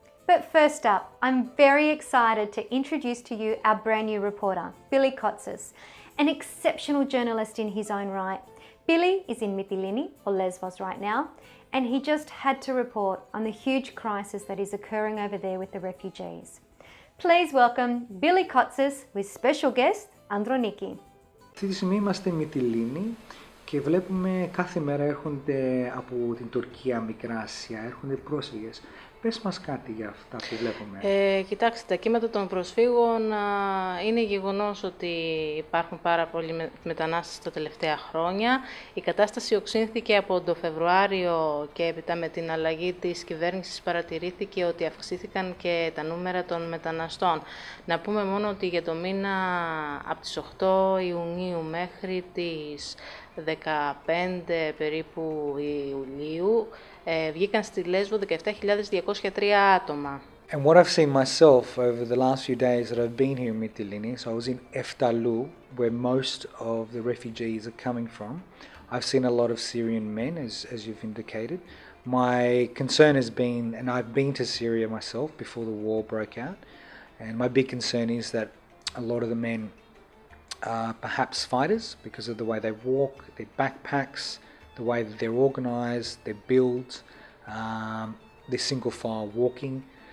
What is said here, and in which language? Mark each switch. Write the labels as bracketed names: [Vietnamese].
[English] But first up, I'm very excited to introduce to you our brand new reporter, Billy Cotsis, an exceptional journalist in his own right. Billy is in Mytilene, or Lesvos right now, and he just had to report on the huge crisis that is occurring over there with the refugees. Please welcome Billy Cotsis with special guest Androniki. [Greek] Αυτή τη στιγμή είμαστε Mytilene και βλέπουμε κάθε μέρα έρχονται από την Τουρκία, Μικρά Ασία, έρχονται πρόσφυγες. Πες μας κάτι για αυτά που βλέπουμε. Κοιτάξτε, τα κύματα των προσφύγων είναι γεγονός ότι υπάρχουν πάρα πολλοί μετανάστες τα τελευταία χρόνια. Η κατάσταση οξύνθηκε από το Φεβρουάριο και έπειτα με την αλλαγή της κυβέρνησης παρατηρήθηκε ότι αυξήθηκαν και τα νούμερα των μεταναστών. Να πούμε μόνο ότι για το μήνα από τις 8 Ιουνίου μέχρι τις 15 περίπου Ιουλίου βγήκαν στη Λέσβο 17.203 άτομα. [English] And what I've seen myself over the last few days that I've been here in Mytilene, so I was in Eftalou, where most of the refugees are coming from. I've seen a lot of Syrian men, as you've indicated. My concern has been, and I've been to Syria myself before the war broke out, and my big concern is that a lot of the men are perhaps fighters because of the way they walk, their backpacks, the way that they're organised, their build, their single file walking.